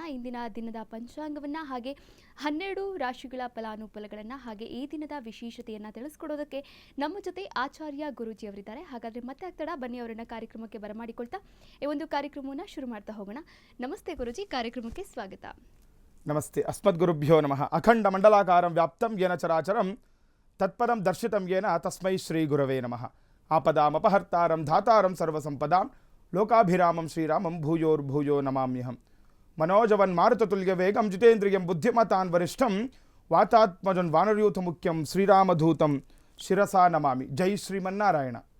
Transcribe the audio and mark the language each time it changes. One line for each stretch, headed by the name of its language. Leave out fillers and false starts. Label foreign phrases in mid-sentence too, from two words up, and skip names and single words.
Kannada: ಇಂದಿನ ದಿನದ ಪಂಚಾಂಗವನ್ನು ಹಾಗೆ 12 ರಾಶಿಗಳ ಫಲಾನುಫಲಗಳನ್ನು ಹಾಗೆ ಈ ದಿನದ ವಿಶೇಷತೆಯನ್ನು ತಿಳಿಸ್ಕೊಡೋದಕ್ಕೆ ನಮ್ಮ ಜೊತೆ ಆಚಾರ್ಯ ಗುರೂಜಿ ಅವರಿದ್ದಾರೆ. ಹಾಗಾದರೆ ಮತ್ತೆ ಆಗ್ತಡ ಬನ್ನಿ ಅವರನ್ನ ಕಾರ್ಯಕ್ರಮಕ್ಕೆ ಬರಮಾಡಿಕೊಳ್ತಾ ಈ ಒಂದು ಕಾರ್ಯಕ್ರಮವನ್ನು ಶುರು ಮಾಡ್ತಾ ಹೋಗೋಣ. ನಮಸ್ತೆ ಗುರೂಜಿ, ಕಾರ್ಯಕ್ರಮಕ್ಕೆ ಸ್ವಾಗತ.
Sanskrit: ನಮಸ್ತೆ. ಅಸ್ಮದ್ಗುರುಭ್ಯೋ ನಮಃ. ಅಖಂಡ ಮಂಡಲಾಕಾರಂ ವ್ಯಾಪ್ತಂ ಯೇನ ಚರಾಚರಂ ತತ್ಪದಂ ದರ್ಶಿತಂ ಯೇನ ತಸ್ಮೈ ಶ್ರೀ ಗುರವೇ ನಮಃ. ಆಪದಾಮಪಹರ್ತಾರಂ ಧಾತಾರಂ ಸರ್ವಸಂಪದಾಂ ಲೋಕಾಭಿರಾಮಂ ಶ್ರೀರಾಮಂ ಭೂಯೋರ್ಭೂಯೋ ನಮಾಮ್ಯಹಂ. ಮನೋಜವನ್ ಮಾರುತತುಲ್ಯ ವೇಗಂ ಜಿತೇಂದ್ರಿಯಂ ಬುದ್ಧಿಮತಾನ್ ವರಿಷ್ಠಂ ವಾತಾತ್ಮಜನ್ ವಾನರಯೂಥ ಮುಖ್ಯಂ ಶ್ರೀರಾಮಧೂತಂ ಶಿರಸಾ ನಮಾಮಿ. ಜೈ ಶ್ರೀಮನ್ನಾರಾಯಣ.